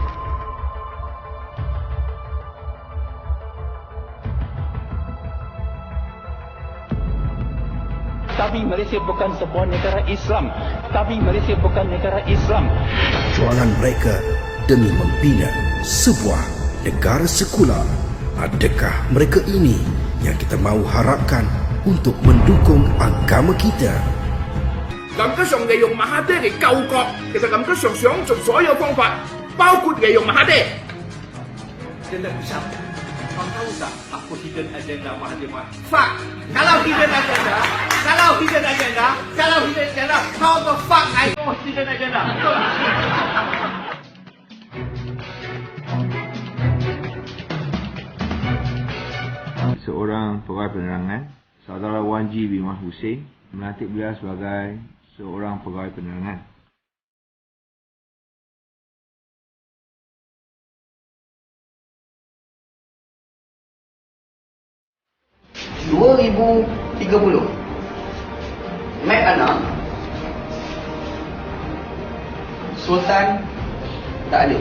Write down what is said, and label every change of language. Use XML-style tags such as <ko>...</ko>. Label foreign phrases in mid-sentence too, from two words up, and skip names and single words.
<ms>Tapi Malaysia bukan sebuah negara Islam. Tapi Malaysia bukan negara Islam. Perjuangan mereka demi membina sebuah negara sekular. Adakah mereka ini yang kita mahu harapkan untuk mendukung agama kita?</ms> <yue>感覺上利用馬哈爹嚟救國，其實感覺上想盡所有方法，包括利用馬哈爹。</yue> <ms>Agenda besar. Kau tahu tak apa</ms> <en>hidden agenda</en> <ms>Mahathir Mohamad? Fuck.</ms> <en>Kalau hidden agenda, how the fuck I know hidden agenda?</en> <ms>Seorang pegawai penerangan, saudara Wan G. Bimah Hussein melantik beliau sebagai seorang pegawai penerangan. ...2030 Mek Ana Sultan tak ada.</ms>